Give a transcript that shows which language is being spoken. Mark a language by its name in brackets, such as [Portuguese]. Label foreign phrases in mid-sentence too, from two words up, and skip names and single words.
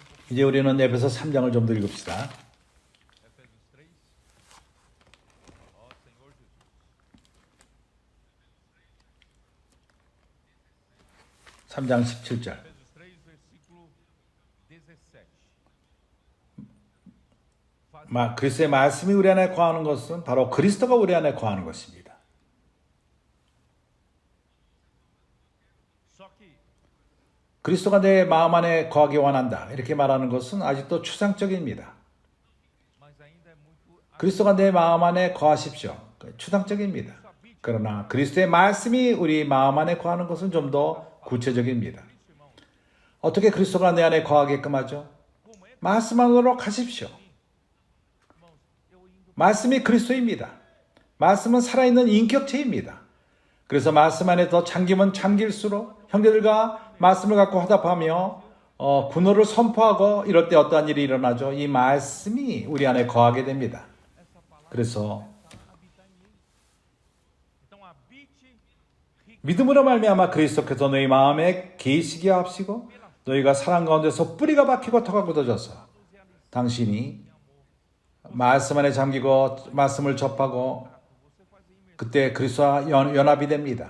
[Korean] 이제 우리는 에베소 3장을 좀 더 읽읍시다. [Portuguese] Efésios 3. Ó Senhor Jesus. [Korean] 3장 17절. [Portuguese] Efésios 3, versículo 17. [Korean] 그리스도의 말씀이 우리 안에 거하는 것은 바로 그리스도가 우리 안에 거하는 것입니다. [Portuguese] Só que [Korean] 그리스도가 내 마음 안에 거하기 원한다. 이렇게 말하는 것은 아직도 추상적입니다. [Portuguese] mas ainda é muito [Korean] 그리스도가 내 마음 안에 거하십시오. 추상적입니다. 그러나 그리스도의 말씀이 우리 마음 안에 거하는 것은 좀 더 구체적입니다. 어떻게 그리스도가 내 안에 거하게끔 하죠? 말씀 안으로 가십시오. 말씀이 그리스도입니다. 말씀은 살아있는 인격체입니다. 그래서 말씀 안에 더 잠기면 잠길수록 형제들과 말씀을 갖고 화답하며 분노를 선포하고 이럴 때 어떠한 일이 일어나죠? 이 말씀이 우리 안에 거하게 됩니다. 그래서 [Portuguese] habitar em ele. Então habite [Korean] 믿음으로 말미암아 그리스도께서 너희 마음에 계시게 하시고 너희가 사랑 가운데서 뿌리가 박히고 터가 굳어져서 당신이 말씀 안에 잠기고 말씀을 접하고 그때 그리스도와 연합이 됩니다.